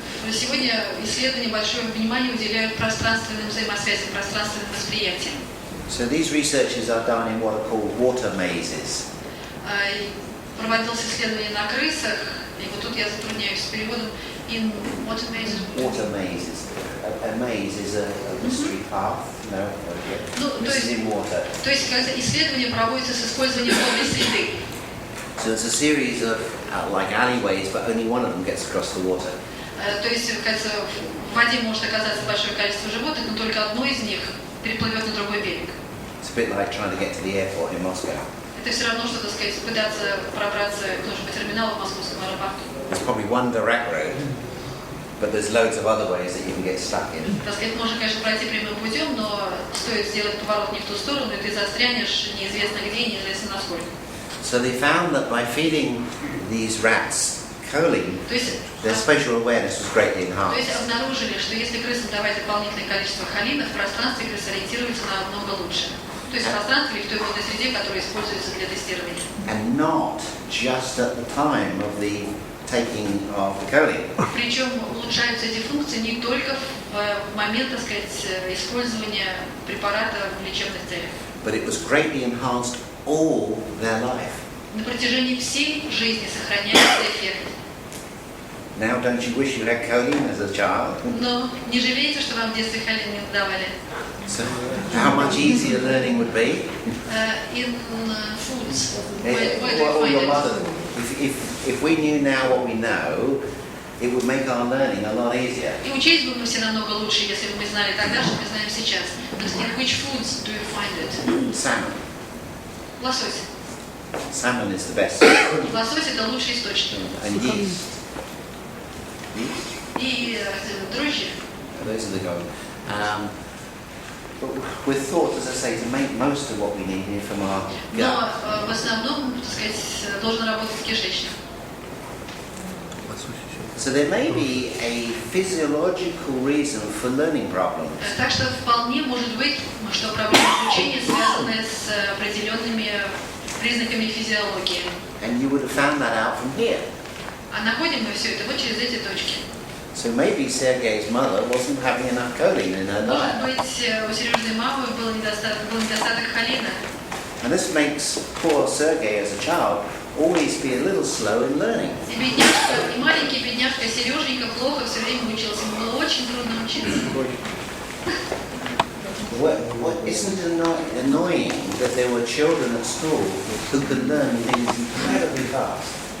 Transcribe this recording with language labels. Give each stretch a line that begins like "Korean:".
Russian: Сегодня исследования большое внимание уделяют пространственным взаимосвязям, пространственным восприятиям.
English: So these researches are done in what are called water mazes.
Russian: Проводилось исследование на крысах, и вот тут я затрудняюсь с переводом.
English: In what mazes? Water mazes. A maze is a mystery path. No, okay.
Russian: Ну,
English: This is in water.
Russian: То есть, когда исследование проводится с использованием водной среды.
English: So it's a series of like alleyways, but only one of them gets across the water.
Russian: То есть, кажется, в воде может оказаться большое количество животных, но только одно из них переплывет на другой берег.
English: It's a bit like trying to get to the airport in Moscow.
Russian: Это все равно, что, так сказать, пытаться пробраться к нужному терминалу в московском аэропорту.
English: There's probably one direct road, but there's loads of other ways that you can get stuck in.
Russian: Так сказать, можно, конечно, пройти прямым путем, но стоит сделать поворот не в ту сторону, и ты застрянешь неизвестно где и неизвестно насколько.
English: So they found that by feeding these rats choline,
Russian: То есть,
English: their spatial awareness was greatly
Russian: то есть
English: enhanced.
Russian: обнаружили, что если крысам давать дополнительное количество холина, в пространстве крысы ориентируются намного лучше. То есть в пространстве или в той водной среде, которая используется для тестирования.
English: And not just at the time of the taking of the choline.
Russian: Причем улучшаются эти функции не только в момент, так сказать, использования препарата в лечебных целях.
English: But it was greatly enhanced all their life.
Russian: На протяжении всей жизни сохраняется эффект.
English: Now, don't you wish you had choline as a child?
Russian: Но не жалеете, что вам в детстве холин не давали?
English: So, how much easier learning would be? In foods, Eh, where do you or find your it? mother. If we knew now what we know, it would make our learning a lot easier.
Russian: И учились бы мы все намного лучше, если бы мы знали тогда, что мы знаем сейчас.
English: In which foods do you find it? Salmon.
Russian: Лосось.
English: Salmon is the best.
Russian: Lосось – это лучший источник.
English: And yeast. Yeast?
Russian: И дрожжи.
English: Those are the gold. But we're thought, as I say, to make most of what we need here from our
Russian: Но
English: gut.
Russian: в основном, так сказать, должен работать кишечник.
English: So there may be a physiological reason for learning problems.
Russian: Так что вполне может быть, что проблемы обучения связаны с определенными признаками физиологии.
English: And you would have found that out from here.
Russian: А находим мы все это вот через эти точки.
English: So maybe Sergei's mother wasn't having enough choline in her
Russian: Может
English: diet.
Russian: быть, у Сережиной мамы был недостаток холина.
English: And this makes poor Sergei as a child always be a little slow in learning.
Russian: И бедняжка, и маленький бедняжка Сереженька плохо все время учился. Ему было очень трудно учиться.
English: What isn't annoying that there were children at school who could learn things incredibly fast?